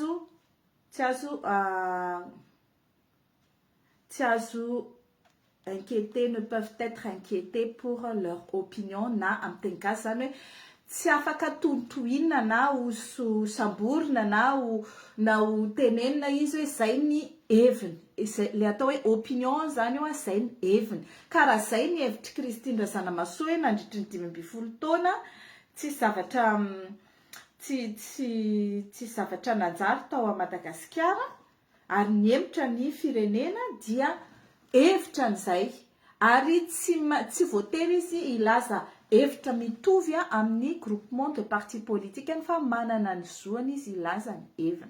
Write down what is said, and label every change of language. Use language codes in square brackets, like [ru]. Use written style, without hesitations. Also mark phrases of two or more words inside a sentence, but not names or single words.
[mg] azo [fr] inquiéter, ne peuvent être inquiétés pour leur opinion [mg] na amin'ny teny gasy zany hoe tsy afaka tontoinina na ho samborina na ho tenenina izy hoe zay ny heviny, le atao hoe opinion zany io zay ny heviny. Karaha zay ny hevitry Christine Razanamahasoa hoe nandritry ny 5 taona tsy zavatra nanjary tao a Madagasikara ary niemotra ny firenena dia hevitra an'izay ary tsy voatery izy ilaza hevitra mitovy amin'ny [fr] groupement de parti politique [mg] fa manana ny zoany izy ilaza ny heviny.